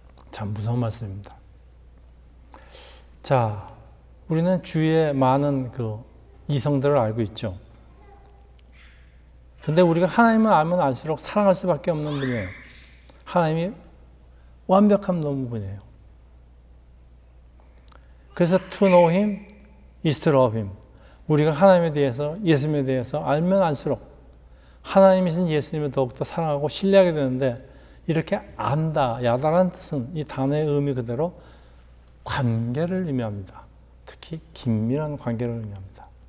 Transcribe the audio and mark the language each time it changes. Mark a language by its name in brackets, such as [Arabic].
[Korean] 참 무서운 말씀입니다. 자, 우리는 주위에 많은 그 이성들을 알고 있죠. 근데 우리가 하나님을 알면 알수록 사랑할 수밖에 없는 분이에요. 하나님이 완벽한 분이에요. 그래서 [English] to know him is to love him. [Korean] 우리가 하나님에 대해서, 예수님에 대해서 알면 알수록 하나님이신 예수님을 더욱더 사랑하고 신뢰하게 되는데 이렇게 안다, 야다라는 뜻은 이 단어의 의미 그대로 관계를 의미합니다. 특히 긴밀한 관계를 의미합니다.